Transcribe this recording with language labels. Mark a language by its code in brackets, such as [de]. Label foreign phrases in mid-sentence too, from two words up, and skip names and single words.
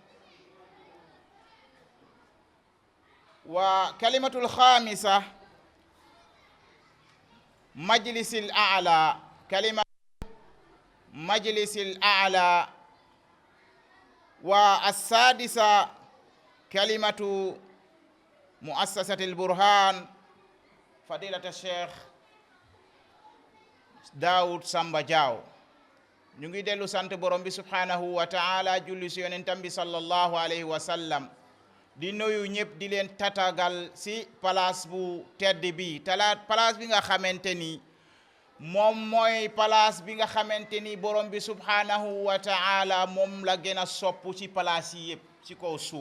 [ar] وكلمة الخامسة كلمة مجلس الأعلى، والسادسة كلمة مؤسسة البرهان فضيلة الشيخ داود سامبا جاو. [wo] ñu ngi dellu sant borom bi [ar] سبحانه وتعالى, [wo] julli si yonentam bi [ar] صلى الله عليه وسلم, [wo] di nuyu ñëpp di leen tatagal si place bu tedd bi place bi nga xamante ni moom mooy place bi nga xamante ni borom bi [ar] سبحانه وتعالى [wo] moom la gën a sopp ci place yi yëpp ci kaw suuf.